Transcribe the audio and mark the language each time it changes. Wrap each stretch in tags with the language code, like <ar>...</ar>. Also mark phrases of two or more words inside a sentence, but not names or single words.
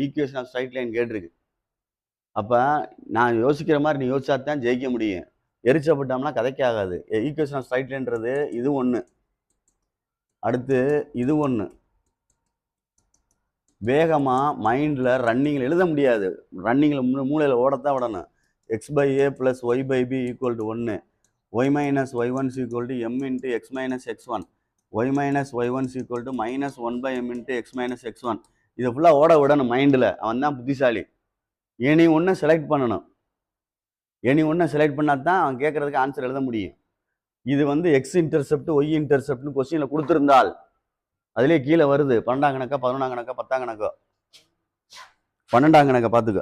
<en>equation of straight line</en> <ta>கேட்டிருக்கு. அப்போ நான் யோசிக்கிற மாதிரி நீ யோசிச்சா தான் ஜெயிக்க முடியும். எரிச்சப்பட்டோம்னா கதைக்கு ஆகாது.</ta> <en>equation of straight line</en> <ta>இது ஒன்று, அடுத்து இது ஒன்று. வேகமாக</ta> <en>mind running</en> <ta>எழுத முடியாது. ரன்னிங்கில் மூளையில் ஓடத்தான் விடணும். x/a + y/b = 1, y - y1 = m × x - x1, y - y1 = -1/m × x - x1. இதை ஃபுல்லாக ஓட விடணும் மைண்டில். அவன் தான் புத்திசாலி. எனி ஒன்று செலக்ட் பண்ணணும். எனி ஒன்று செலக்ட் பண்ணால் தான் அவன் கேட்குறதுக்கு ஆன்சர் எழுத முடியும். இது வந்து</ta> <en>x intercept y intercept question</en> <ta>கொடுத்துருந்தால் அதுலேயே கீழே வருது 12ஆம் கணக்கா 11ஆம் கணக்கா 10ஆம் கணக்கோ 12ஆம் கணக்கை பார்த்துக்க.</ta>